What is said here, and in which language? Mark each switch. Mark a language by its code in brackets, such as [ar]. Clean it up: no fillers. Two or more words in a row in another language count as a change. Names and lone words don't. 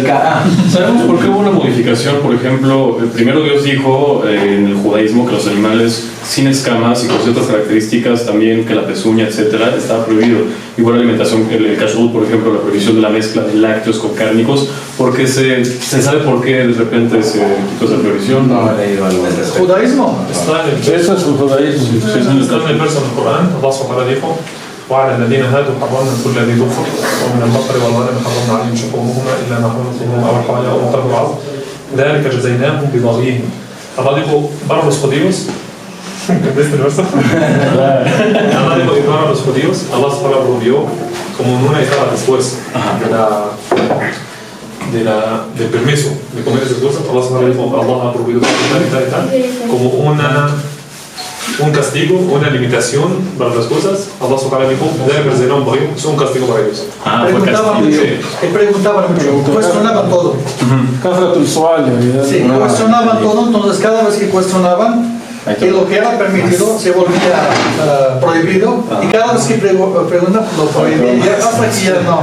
[es] ¿Sabemos por qué hubo una modificación? Por ejemplo, primero Dios dijo en el judaísmo que los animales sin escamas y con ciertas características, también que la pezuña, etcétera, estaba prohibido. Igual la alimentación, el kashrut, por ejemplo, la prohibición de la mezcla de lácteos con cárnicos, porque se sabe por qué de repente se quitó esa prohibición. No he leído algo al respecto. Judaísmo. Está en el Eso es el judaísmo. está en el verso del Corán, [ar] Allah subhanahu dijo: وعلى الذين هادوا حرمنا كل ذي ظفر ومن البقر والغنم حرمنا عليهم شحومهما الا ما حملت ظهورهم او الحوايا او مقتل العظم ذلك جزيناهم ببغيهم. [es] Allah dijo para los judíos. ¿Entendiste el verso? Allah dijo para los judíos, Allah subhanahu prohibió como una etapa después del permiso de comer esas cosas. Allah subhanahu dijo, Allah ha prohibido tal, como un castigo, una limitación para las cosas. Allah subhanahu dijo, es un castigo para ellos. Fue castigo. Preguntaban mucho, cuestionaban todo. Cásate el suario. Sí, cuestionaban todo, entonces cada vez que cuestionaban, y lo que era permitido se volvía prohibido, y cada vez que preguntan lo prohibía, hasta que ya no.